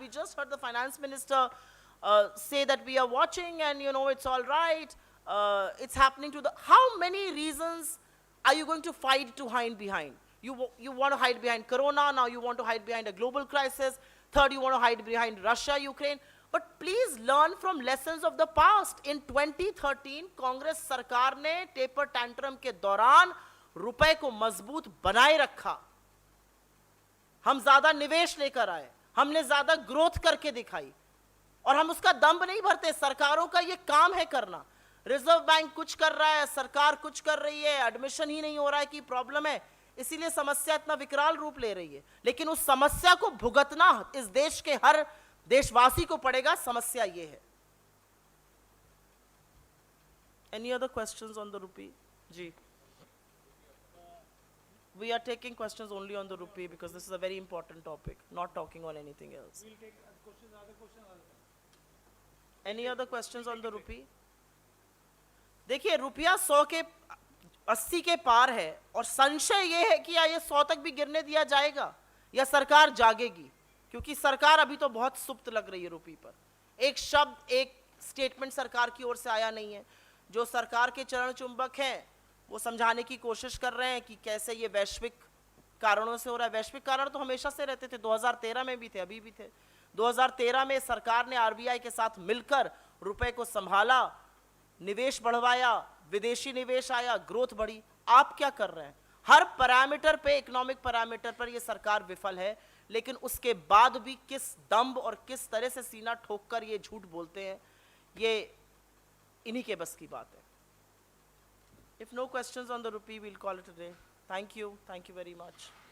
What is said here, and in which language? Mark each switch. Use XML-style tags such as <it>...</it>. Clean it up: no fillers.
<en>We just heard the finance minister say that we are watching and, you know, it's all right. It's happening to the... How many reasons are you going to fight to hide behind? You want to hide behind Corona, now you want to hide behind a global crisis. Third, you want to hide behind Russia, Ukraine. But please learn from lessons of the past. In 2013,</en> <hi>Congress सरकार ने taper tantrum के दौरान रुपए को मजबूत बनाए रखा. हम ज्यादा निवेश लेकर आए, हमने ज्यादा ग्रोथ करके दिखाई और हम उसका दम्भ नहीं भरते. सरकारों का ये काम है करना. रिजर्व बैंक कुछ कर रहा है, सरकार कुछ कर रही है, एडमिशन ही नहीं हो रहा है कि प्रॉब्लम है, इसीलिए समस्या इतना विकराल रूप ले रही है. लेकिन उस समस्या को भुगतना इस देश के हर देशवासी को पड़ेगा. समस्या ये है.</hi> <en>Any other questions on the rupee?</en> <hi>Ji.</hi> <en>We are taking questions only on the rupee because this is a very important topic, not talking on anything else. We'll take questions, other questions. Any other questions on the rupee?</en> <hi>देखिए, रुपया 100 के 80 के पार है और संशय ये है कि या ये 100 तक भी गिरने दिया जाएगा या सरकार जागेगी, क्योंकि सरकार अभी तो बहुत सुप्त लग रही है रुपये पर. एक शब्द, एक स्टेटमेंट सरकार की ओर से आया नहीं है. जो सरकार के चरण चुंबक हैं वो समझाने की कोशिश कर रहे हैं कि कैसे ये वैश्विक कारणों से हो रहा है. वैश्विक कारण तो हमेशा से रहते थे, 2013 में भी थे, अभी भी थे. 2013 में सरकार ने आरबीआई के साथ मिलकर रुपए को संभाला, निवेश बढ़वाया, विदेशी निवेश आया, ग्रोथ बढ़ी. आप क्या कर रहे हैं? हर पैरामीटर पे, इकोनॉमिक पैरामीटर पर ये सरकार विफल है. लेकिन उसके बाद भी किस दम्भ और किस तरह से सीना ठोककर ये झूठ बोलते हैं, ये इन्हीं के बस की बात है.</hi> <en>If no questions on the rupee, we'll call it a day. Thank you very much.</en>